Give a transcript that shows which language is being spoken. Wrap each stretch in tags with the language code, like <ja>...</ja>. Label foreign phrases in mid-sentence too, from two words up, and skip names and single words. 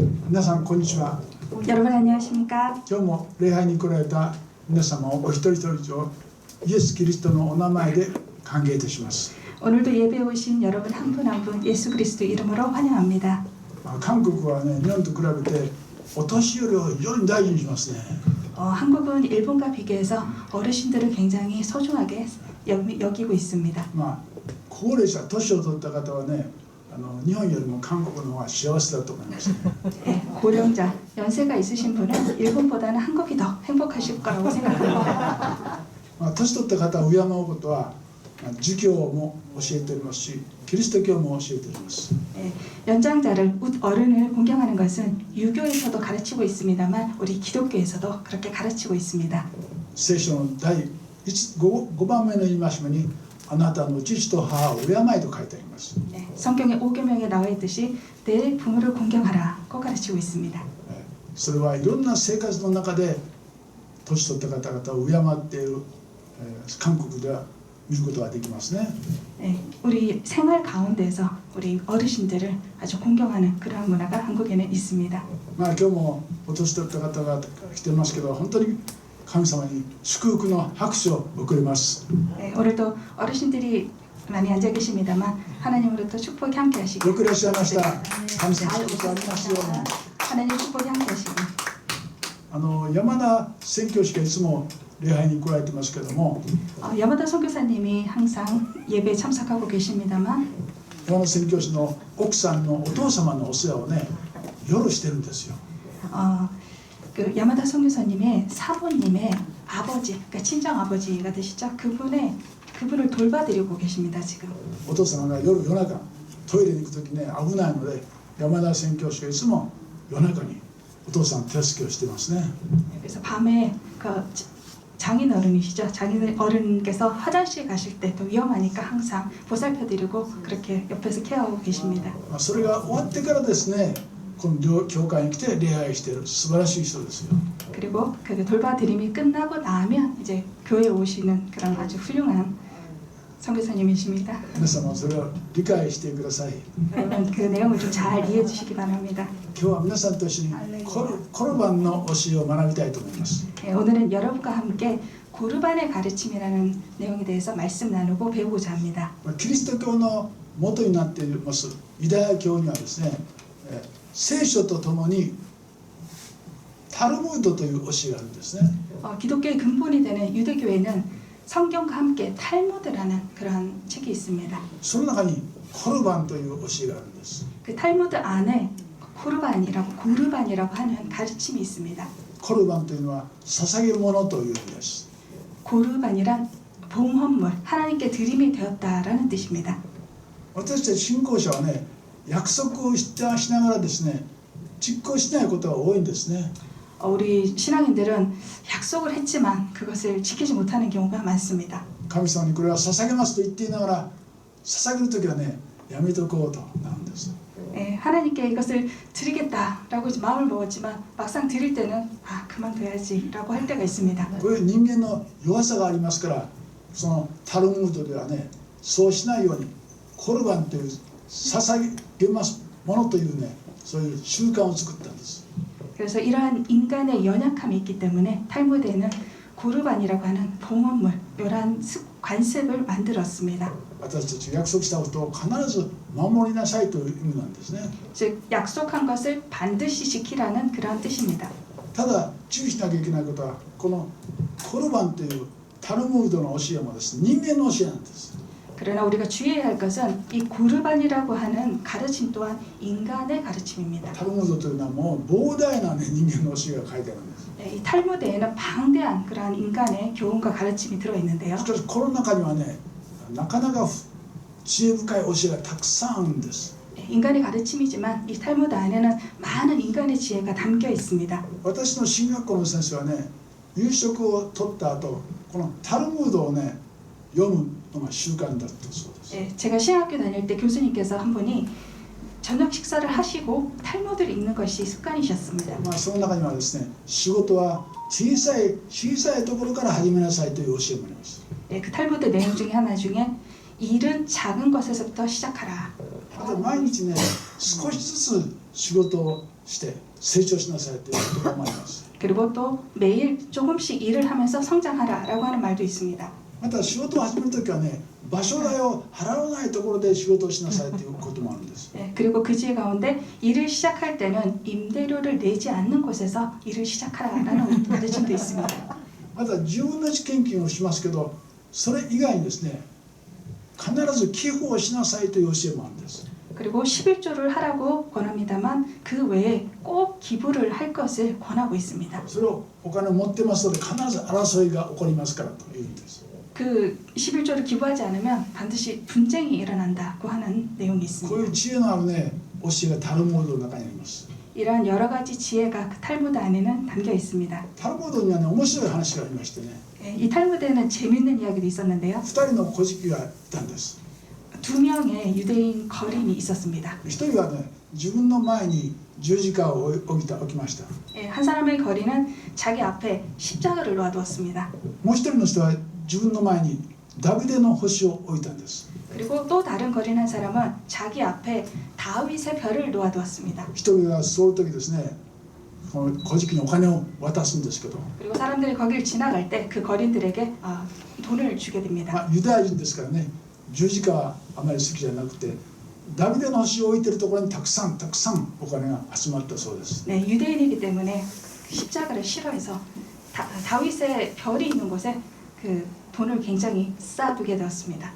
<ja>皆さんこんにちは。</ja> <ko>여러분 안녕하십니까?</ko> <ja>今日も礼拝に来られた皆様をお一人一人をイエス・キリストのお名前で歓迎いたします。</ja> <ko>오늘도 예배에 오신 여러분 한 분 한 분 예수 그리스도 이름으로 환영합니다.</ko> <ja>韓国はね、日本と比べてお年寄りを非常に大事にしますね。</ja> <ko>한국은 일본과 비교해서 어르신들을 굉장히 소중하게 여기고 있습니다.</ko> <ja>高齢者、年を取った方はね、日本よりも韓国の方が幸せだと思います。</ja> <ko>고령자, 연세가 있으신 분은 일본보다는 한국이 더 행복하실 거라고 생각합니다.</ko> <ja>年取った方を敬うことは儒教も教えておりますし、キリスト教も教えております。</ja> <ko>연장자를 어른을 공경하는 것은 유교에서도 가르치고 있습니다만 우리 기독교에서도 그렇게 가르치고 있습니다.</ko> <ja>聖書の第 5番目の戒めにあなたの父と母を敬いと書いてあります。</ja> <ko>성경의 5계명에 나와 있듯이 내 부모를 공경하라고 가르치고 있습니다.</ko> <ja>それはいろんな生活の中で年取った方々を敬っている韓国では見ることができますね。</ja> <ko>우리 생활 가운데서 우리 어르신들을 아주 공경하는 그러한 문화가 한국에는 있습니다.</ko> <ja>今日もお年取った方が来てますけど、本当に神様に祝福の拍手を送ります。</ja> <ko>오늘도 어르신들이 많이 앉아 계십니다만 하나님으로부터 축복이 함께 하시길.</ko> <ja>よくいらっしゃいました。神様の祝福ありますように。</ja> <ko>하나님 축복이 함께 하시길.</ko> <ja>山田宣教師がいつも礼拝に来られてますけども、</ja> <ko>야마다 선교사님이 항상 예배에 참석하고 계십니다만</ko> <ja>山田宣教師の奥さんのお父様のお世話をね、夜してるんですよ。</ja> <ko>그 야마다 선교사님의 사모님의 아버지, 그러니까 친정 아버지가 되시죠. 그분을 돌봐드리고 계십니다 지금.</ko> <ja>お父様が夜中トイレに行くときね、危ないので山田宣教師がいつも夜中にお父さん手助けをしてますね。</ja> <ko>그래서 밤에 그 장인 어른이시죠. 장인 어른께서 화장실 가실 때 또 위험하니까 항상 보살펴드리고 그렇게 옆에서 케어하고 계십니다.</ko> <ja>それが終わってからですね、この教会に来て礼拝している素晴らしい人ですよ。</ja> <ko>그리고 그 돌봐드림이 끝나고 나면 이제 교회에 오시는 그런 아주 훌륭한 선교사님이십니다.</ko> <ja>皆様それを理解してください。</ja> <ko>여러분 그 내용을 좀 잘 이해해 주시기 바랍니다.</ko> <ja>今日は皆さんと一緒にコルバンの教えを学びたいと思います。</ja> <ko>오늘은 여러분과 함께 고르반의 가르침이라는 내용에 대해서 말씀 나누고 배우고자 합니다.</ko> <ja>キリスト教の元になっていますユダヤ教にはですね、聖書とともにタルムードという教えがあるんですね。</ja> <ko>기독교의 근본이 되는 유대교에는 성경과 함께 탈무드라는 그런 책이 있습니다.</ko> <ja>その中にコルバンという教えがあるんです。</ja> <ko>그 탈무드 안에 고르반이라고 하는 가르침이 있습니다.</ko> <ja>コルバンというのは捧げるものという意味です。</ja> <ko>고르반이란 봉헌물, 하나님께 드림이 되었다라는 뜻입니다.</ko> <ja>私たち信仰者はね、約束をしながらですね、実行しないことが多いんですね。</ja> <ko>우리 신앙인들은 약속을 했지만 그것을 지키지 못하는 경우가 많습니다.</ko> <ja>神様にこれは捧げますと言っていながら、捧げるときはね、やめとこうとなるんです。</ja> <ko>하나님께 이것을 드리겠다라고 마음을 먹었지만 막상 드릴 때는 그만둬야지라고 할 때가 있습니다.</ko> <ja>こういう人間の弱さがありますから、そのタルムードではね、そうしないようにコルバンという捧げますものというね、そういう習慣を作ったんです。</ja> <ko>그래서 이러한 인간의 연약함이 있기 때문에 탈무드에는 고르반이라고 하는 봉헌물, 이러한 관습을 만들었습니다.</ko> <ja>私たちが約束したことを必ず守りなさいという意味なんですね。</ja> <ko>즉 약속한 것을 반드시 지키라는 그런 뜻입니다.</ko> <ja>ただ注意しなきゃいけないことは、このコルバンというタルムードの教えもですね、人間の教えなんです。</ja> <ko>그러나 우리가 주의해야 할 것은 이 고르반이라고 하는 가르침 또한 인간의 가르침입니다.</ko> <ja>タルムードというのはもう膨大な、ね、人間の教えが書いてあるんです。</ja> <ko>이 탈무드에는 방대한 그러한 인간의 교훈과 가르침이 들어 있는데요.</ko> <ja>しかしこの中にはね、なかなか知恵深い教えがたくさんあるんです。</ja> <ko>인간의 가르침이지만 이 탈무드 안에는 많은 인간의 지혜가 담겨 있습니다.</ko> <ja>私の進学校の先生はね、夕食をとった後、このタルムードをね、読むのが習慣だったそうです。</ja> <ko>제가 신학교 다닐 때 교수님께서 한 분이 저녁 식사를 하시고 탈무드를 읽는 것이 습관이셨습니다.</ko> <ja>その中にはですね、仕事は小さいところから始めなさいという教えもあります。</ja> <ko>그 탈무드 내용 중에 하나 중에 일은 작은 것에서부터 시작하라.</ko> <ja>毎日ね、少しずつ仕事をして成長しなさいということがあります。</ja> <ko>그리고 또 매일 조금씩 일을 하면서 성장하라라고 하는 말도 있습니다.</ko> <ja>また仕事を始めるときはね、場所代を払わないところで仕事をしなさいということもあるんです。</ja> <ko>예, 그리고 그 지혜 가운데 일을 시작할 때는 임대료를 내지 않는 곳에서 일을 시작하라라는 가르침도 있습니다.</ko> <ja>また10分の1献金をしますけど、それ以外にですね、必ず寄付をしなさいという教えもあるんです。</ja> <ko>그리고 11조를 하라고 권합니다만 그 외에 꼭 기부를 할 것을 권하고 있습니다.</ko> <ja>それをお金を持ってますので必ず争いが起こりますからというんです。</ja> <ko>그 11조를 기부하지 않으면 반드시 분쟁이 일어난다고 하는 내용이</ko> <ja>こう</ja> <ko>있습니다.</ko> <ja>いう知恵のあるね、教えがタルムードの中にあります。</ja> <ko>이러한 여러 가지 지혜가 그 탈무드 안에는 담겨 있습니다.</ko> <ja>タルムードにはね、面白い話がありましてね、</ja> <ko>예, 이 탈무드에는 재밌는 이야기도 있었는데요.</ko> <ja>2 人の乞食がいたんです。</ja> <ko>두 명의 유대인 거린이 있었습니다.</ko> <ja>1 人はね、自分の前に十字架を置きました。</ja> <ko>예, 한 사람의 거린은 자기 앞에 십자가를 놓아두었습니다.</ko> <ja>もう1人の人は自分の前にダビデの星を置いたんです。</ja> <ko>그리고 또 다른 거린 한 사람은 자기 앞에 다윗의 별을 놓아두었습니다.</ko> <ja>1 人がそういう時ですね、この乞食にお金を渡すんですけど、</ja> <ko>그리고 사람들이 거길 지나갈 때 그 거린들에게 돈을 주게 됩니다.</ko> <ja>ユダヤ人ですからね、十字架はあまり好きじゃなくて、ダビデの星を置いてるところにたくさんお金が集まったそうです。</ja> <ko>네, 유대인이기 때문에 십자가를 싫어해서 다윗의 별이 있는 곳에 그 돈을 굉장히 쌓아두게 되었습니다.</ko>